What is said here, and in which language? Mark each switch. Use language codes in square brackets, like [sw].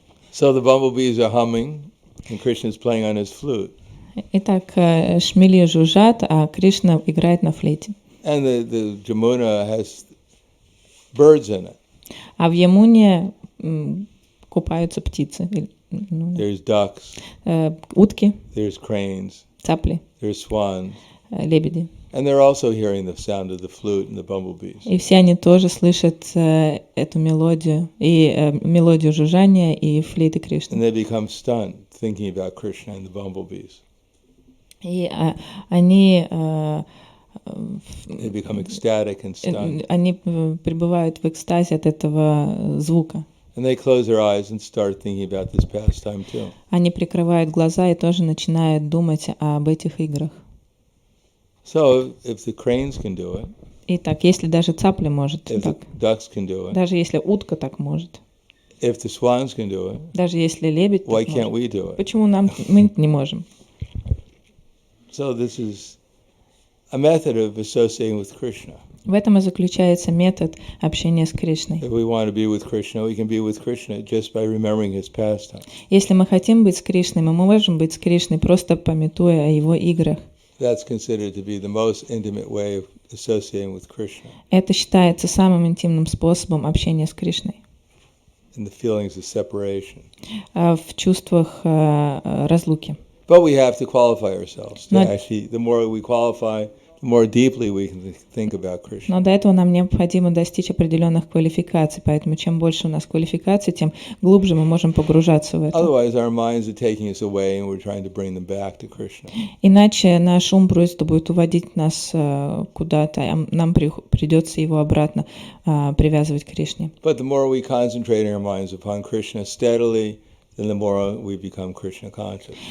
[en] So the bumblebees are humming, and Krishna is playing on his flute. [ru] Итак, шмели жужжат, а Кришна играет на флейте. [en] And the Jamuna has birds in it. [ru] А в Ямуне купаются птицы. [en] There's ducks. [ru] Утки. [en] There's cranes. [ru] Цапли. [en] There's swans. [ru] Лебеди. [en] And they're also hearing the sound of the flute and the bumblebees. [ru] И все они тоже слышат эту мелодию, и мелодию жужжания, и флейты Кришны. [en] And they become stunned, thinking about Krishna and the bumblebees. [ru] И они [en] They become ecstatic and stunned. [ru] Они пребывают в экстазе от этого звука. [en] And they close their eyes and start thinking about this pastime too. [ru] Они прикрывают глаза и тоже начинают думать об этих играх. [en] So if the cranes can do it, [ru] Итак, если даже цапля может [en] if [ru] так, [en] the ducks can do it, [ru] даже если утка так может, [en] if the swans can do it, [ru] даже если лебедь [en] why [ru] так [en] can't [ru] может, [en] we do it? [ru] почему мы не можем? [en] So this is a method of associating with Krishna. [ru] В этом и заключается метод общения с Кришной. [en] If we want to be with Krishna, we can be with Krishna just by remembering his pastime. [ru] Если мы хотим быть с Кришной, мы можем быть с Кришной, просто памятуя о его играх. [en] That's considered to be the most intimate way of associating with Krishna. [ru] Это считается самым интимным способом общения с Кришной. [en] And the feelings of separation. [ru] В чувствах разлуки. [en] But we have to qualify ourselves. Actually, the more we qualify, the more deeply we can think about Krishna. [ru] Но до этого нам необходимо достичь определенных квалификаций, поэтому чем больше у нас квалификаций, тем глубже мы можем погружаться в это. [en] Otherwise, our minds are taking us away, and we're trying to bring them back to Krishna. [ru] Иначе наш ум просто будет уводить нас куда-то, а нам придется его обратно привязывать к Кришне. [en] But the more we concentrate our minds upon Krishna steadily, then the more we become Krishna conscious.